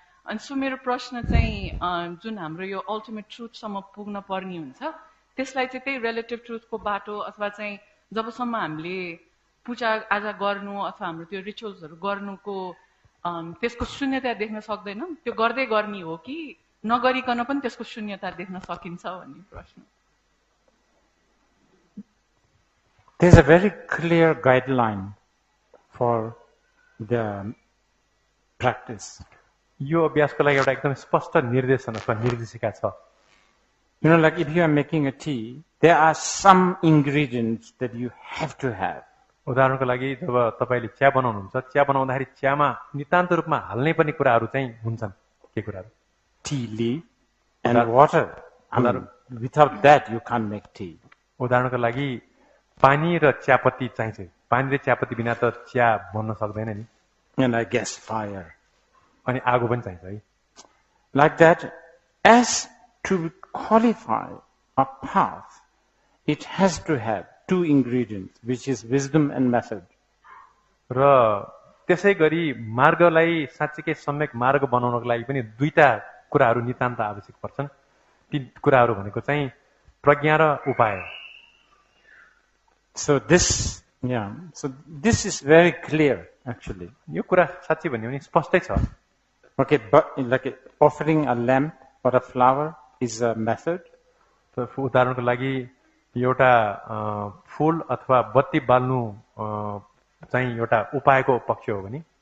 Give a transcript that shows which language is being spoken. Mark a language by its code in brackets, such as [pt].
[ne] अनि सो मेरो प्रश्न चाहिँ जुन हाम्रो यो अल्टिमेट ट्रुथसम्म पुग्न पर्ने हुन्छ त्यसलाई चाहिँ त्यही रिलेटिभ ट्रुथको बाटो अथवा चाहिँ जबसम्म हामीले पूजा आजा गर्नु अथवा हाम्रो त्यो रिचुअल्सहरू गर्नुको त्यसको शून्यता देख्न सक्दैनौँ त्यो गर्दै गर्ने हो कि नगरिकन पनि त्यसको शून्यता देख्न सकिन्छ भन्ने प्रश्न [en] There's a very clear guideline for the practice. [ne] यो अभ्यासको लागि एउटा एकदम स्पष्ट निर्देशन अथवा निर्देशिका छ [en] You know, like if you are making a tea, there are some ingredients that you have to have. [ne] उदाहरणको लागि जब तपाईले चिया बनाउनुहुन्छ चिया बनाउँदाखेरि चियामा नितान्त रूपमा हाल्नै पर्ने कुराहरू चाहिँ हुन्छन् के कुराहरू [en] Tea leaf and water. I mean, without that, you can't make tea. [ne] उदाहरणको लागि पानी र चियापत्ती चाहिन्छ पानी र चियापत्ती बिना त चिया बन्न सक्दैन नि [en] And I guess fire. [ne] अनि आगो पनि चाहिन्छ है [en] Like that, as to qualify a path, it has to have two ingredients, which is wisdom and method. [ne] र त्यसै गरी मार्गलाई साँच्चीकै सम्यक मार्ग बनाउनको लागि पनि दुईटा कुराहरू नितान्त आवश्यक पर्छन् ती कुराहरू भनेको चाहिँ प्रज्ञा र उपाय [en] So this is very clear, actually. [ne] यो कुरा साँच्चै भन्यो भने स्पष्टै छ [en] Okay, but like offering a lamp or a flower is a method. [ne] त उदाहरणको लागि एउटा फूल अथवा बत्ती बाल्नु चाहिँ एउटा उपायको पक्ष हो भने